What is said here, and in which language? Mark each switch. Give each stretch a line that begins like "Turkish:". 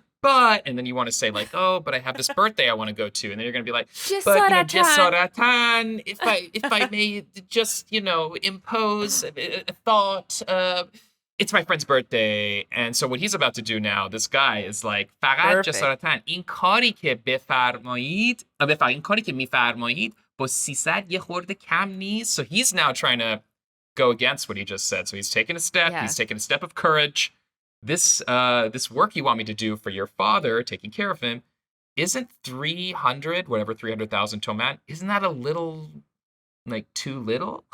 English: But, and then you want to say like, "Oh, but I have this birthday I want to go to." And then you're going to be like, "But, jesaratan, if I may just, impose a thought, it's my friend's birthday." And so what he's about to do now, this guy is like, فقط Perfect.
Persian: جسارتاً این کاری که بفرمایید این کاری که میفرمایید با 300 یه خورده کم نیست.
English: So he's now trying to go against what he just said. So he's taking a step. Yeah. He's taking a step of courage. This work you want me to do for your father, taking care of him, isn't 300,000 toman? Isn't that a little, like, too little?